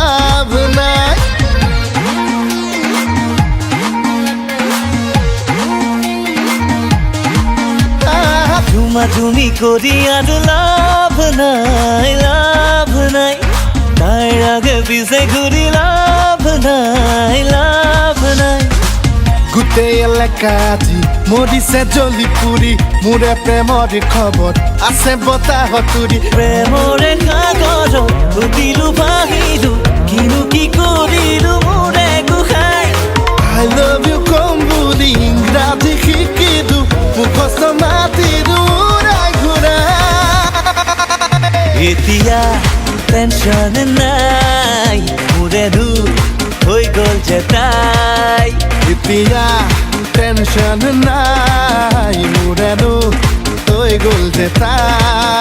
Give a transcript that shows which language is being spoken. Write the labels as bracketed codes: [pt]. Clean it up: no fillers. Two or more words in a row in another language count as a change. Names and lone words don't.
[as] চুমি করি আর লাভ নাই তাই আগে পিছে ঘুরি লাভ নাই গোটেই এলেকা আজি মৰিছে জ্বলি পুৰি মোৰে প্ৰেমৰ খবৰ আছে বতাহত উৰি প্ৰেমৰে সাগৰ উঠিলো ভাহিলো কিনো কি কৰিলো মোৰে গোসাই [en] I love you [as] কম বুলি ইংৰাজী শিকিলো মুখস্থ মাতিলো উৰাই ঘূৰাই এতিয়া টেনচন নাই মোৰে দূৰ হৈ গ'ল যে তাই এতিয়া টেনচন নাই মোৰেনো হৈ গ'ল যে তাই